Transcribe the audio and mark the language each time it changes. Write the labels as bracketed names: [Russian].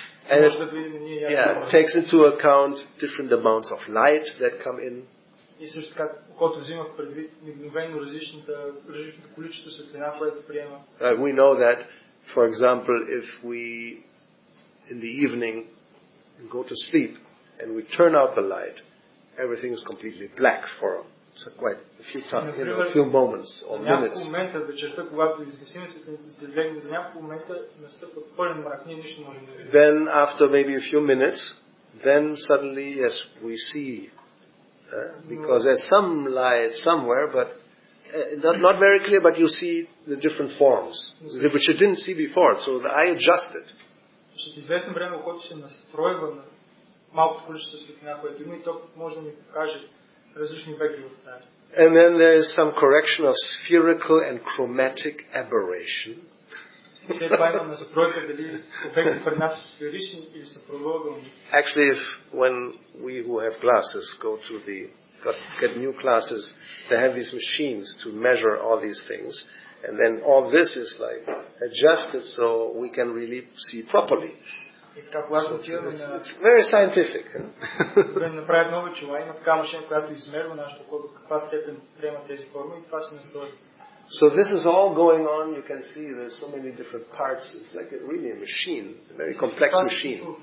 [English] And it takes into account different amounts of light that come in. [Bulgarian] окото взима в предвид мигновено различното количество светлина, което приема. [English] We know that, for example, if we in the evening go to sleep and we turn out the light, everything is completely black for quite a few times, a few moments or minutes. [Bulgarian] Няколко момента вечерта, когато изгасим светлината, се легнем за няколко момента, настъпва пълен мрак, ние нищо не можем да видим. [English] Then after maybe a few minutes, then suddenly, yes, we see, because there's some light somewhere, but not very clear, but you see the different forms, which you didn't see before, so the eye adjusted. [Bulgarian] След известно време окото се настройва на малкото количество светлина, което има, и то може да ни покаже различни веки в стая. [English] And then there is some correction of spherical and chromatic aberration. [Bulgarian] След това има настройка дали обекти пред нас са сферични или са правоъгълни. [English] Actually, when we who have glasses go to get new glasses, they have these machines to measure all these things, and then all this is like adjusted so we can really see properly. It's very scientific. [Bulgarian] Да направят нови очила, има така машина, която измерва нашето око до каква степен приема тези форми, и това се настрои. [English] So this is all going on. You can see there's so many different parts. It's like really a machine, a very complex machine.